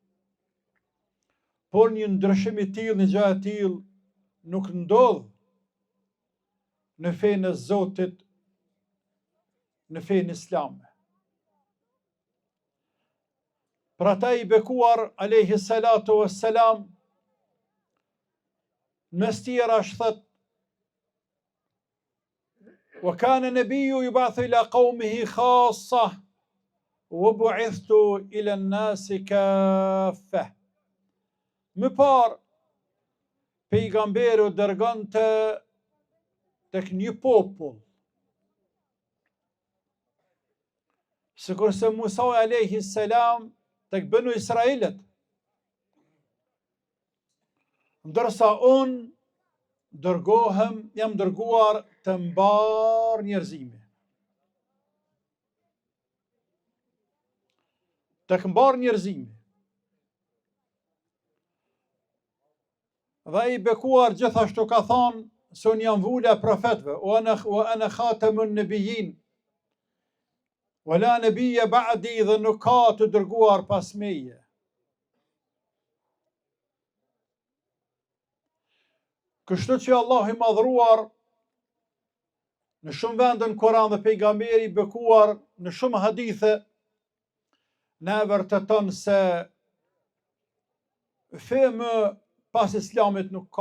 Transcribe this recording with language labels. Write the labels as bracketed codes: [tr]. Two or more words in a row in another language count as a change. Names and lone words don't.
[sq] Por një ndryshim i tillë, një gjë e tillë nuk ndodh në fenë e Zotit, në fenë islame. Pra ata i bekuar [ar] عليه الصلاة والسلام, [sq] mes tjera thot: [ar] وكان النبي يبعث إلى قومه خاصة وبعثت إلى الناس كافة. [sq] Më parë, pejgamberi u dërgonte tek një popull, sikurse Musa [ar] عليه السلام [sq] tek Banu Israilet, ndërsa unë dërgohem, jam dërguar të mbar njerëzimi. Të mbar njerëzimi. Dhe i bekuar gjithashtu ka thonë, se unë jam vula profetve, [ar] وأنا خاتم النبيين ولا نبي بعدي, [sq] dhe nuk ka të dërguar pas meje. Kështu që Allah i madhruar në shumë vende në Koran dhe pejgamberi i bekuar në shumë hadithe na vërteton se fe më pas Islamit nuk ka.